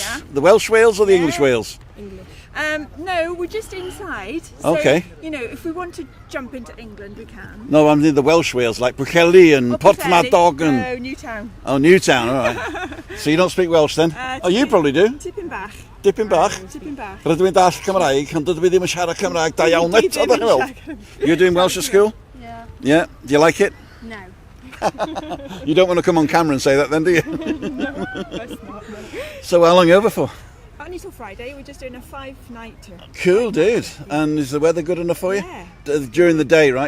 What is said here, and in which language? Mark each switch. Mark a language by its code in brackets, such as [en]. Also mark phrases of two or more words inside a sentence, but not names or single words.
[en] Yeah. The Welsh Wales or the English Wales? English. No, we're just inside. So, Okay. You know, if we want to jump into England, we can. No, I'm in the Welsh Wales, like Pwllheli and Porthmadog and... No, Newtown. Oh, Newtown, all right. So you don't speak Welsh then? Oh, you probably do. [cy] Tipyn bach. Dipyn bach. Tipyn bach. Rydw i'n dall Cymraeg, ond dydw i ddim yn siarad Cymraeg da iawn net. Oedd e'n hwyl? [en] You're doing Welsh at school? Yeah. Yeah? Do you like it? No. You don't want to come on camera and say that then, do you? No, that's not. No. So how long are you over for? Only till Friday. We're just doing a 5-night tour. Cool, dude. And is the weather good enough for you? Yeah. During the day, right?